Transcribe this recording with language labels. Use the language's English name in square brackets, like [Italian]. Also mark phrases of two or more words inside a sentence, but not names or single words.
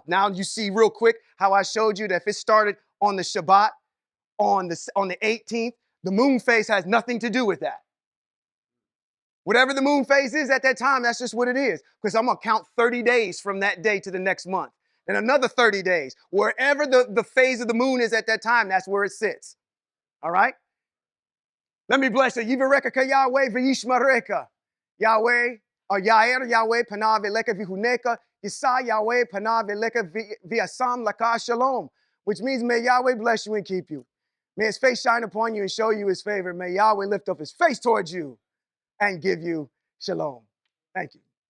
[English] Now you see real quick how I showed you that if it started on the Shabbat, on the 18th, the moon phase has nothing to do with that. Whatever the moon phase is at that time, that's just what it is. Because I'm going to count 30 days from that day to the next month. And another 30 days. Wherever the phase of the moon is at that time, that's where it sits. All right? Let me bless you. [Hebrew] יברכך כה יהוה וישמרך. יהוה, אור יאר יהוה פניו אליך ויחנך. ישא יהוה פניו אליך וישם לך שלום. [English] Which means may Yahweh bless you and keep you. May his face shine upon you and show you his favor. May Yahweh lift up his face towards you and give you shalom. Thank you.